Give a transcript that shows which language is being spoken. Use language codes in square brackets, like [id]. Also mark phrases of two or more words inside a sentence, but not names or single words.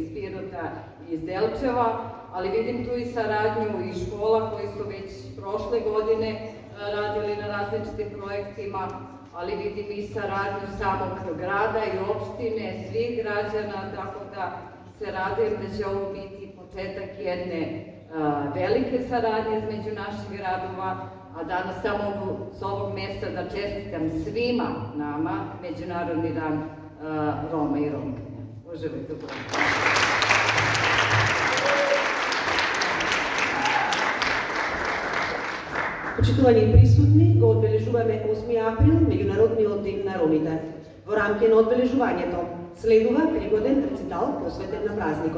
[sr] Pirota i iz Delčeva, ali vidim tu i saradnju i škola koji su već prošle godine radili na različitim projektima, ali vidim i saradnju samog grada i opštine, svih građana, tako da se radujem da će ovo biti početak jedne velike saradnje između naših gradova, a danas samo s ovog mesta da čestitam svima nama Međunarodni dan Roma i Romkinja. Uživajte u programu. [mk] Почитувани присутни, го одбележуваме 8 април, Меѓународниот ден на ромите. Во рамки на одбележувањето следува пригоден рецитал посветен на празникот.